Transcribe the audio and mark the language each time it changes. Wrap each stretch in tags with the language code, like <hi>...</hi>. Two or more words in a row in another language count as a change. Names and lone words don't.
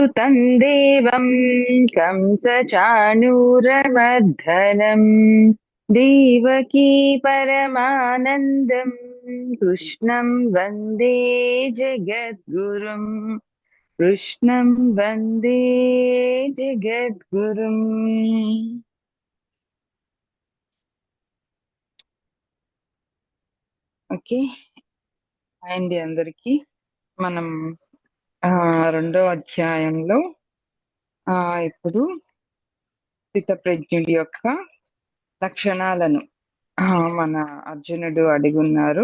<sa>तं देवं कंसचाणूरमर्दनम् देवकी परमानन्दम् कृष्णं वन्दे जगद्गुरुम् कृष्णं वन्दे జగద్గురుం.</sa> <te>ఓకే అండి, అందరికి మనం రెండో అధ్యాయంలో ఇప్పుడు స్థితప్రజ్ఞుడి యొక్క లక్షణాలను మన అర్జునుడు అడిగున్నారు.</te>